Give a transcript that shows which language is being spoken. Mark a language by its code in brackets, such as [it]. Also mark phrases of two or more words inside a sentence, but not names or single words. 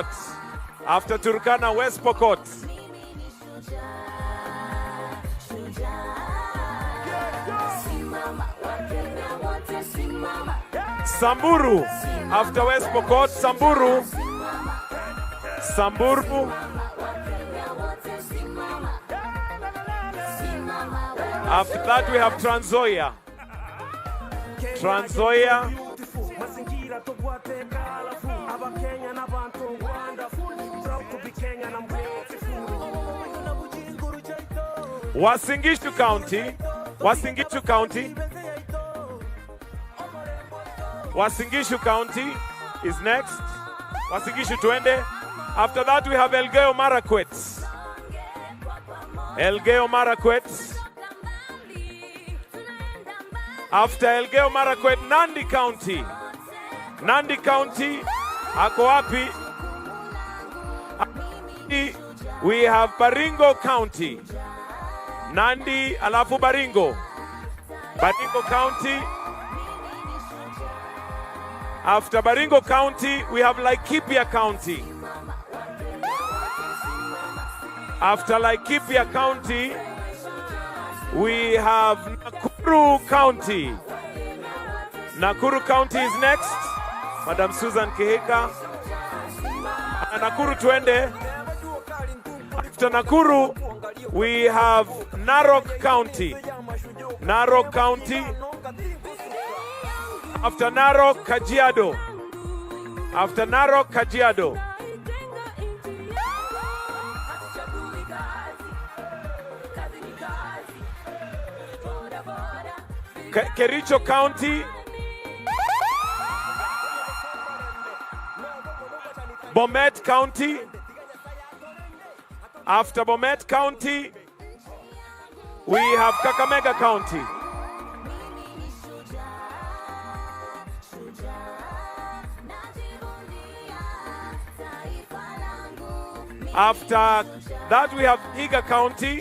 [en] After Turkana, West Pokot. Samburu, after West Pokot, Samburu. Samburu. After that, we have Trans Nzoia. Trans Nzoia. Wasingishu County. Wasingishu County. Wasingishu County is next. Wasingishu twende. After that, we have Elgeyo Marakwet. Elgeyo Marakwet. After Elgeyo Marakwet, Nandi County. Nandi County, [sw] ako wapi? [en] We have Baringo County. Nandi, alafu Baringo. Baringo County. After Baringo County, we have Laikipia County. After Laikipia County, we have Nakuru County. Nakuru County is next. Madam Susan Kihika. Nakuru twende. After Nakuru, we have Narok County. Narok County. After Narok, Kajiado. After Narok, Kajiado. Kericho County. Bomet County. After Bomet County, we have Kakamega County. After that, we have Vihiga County.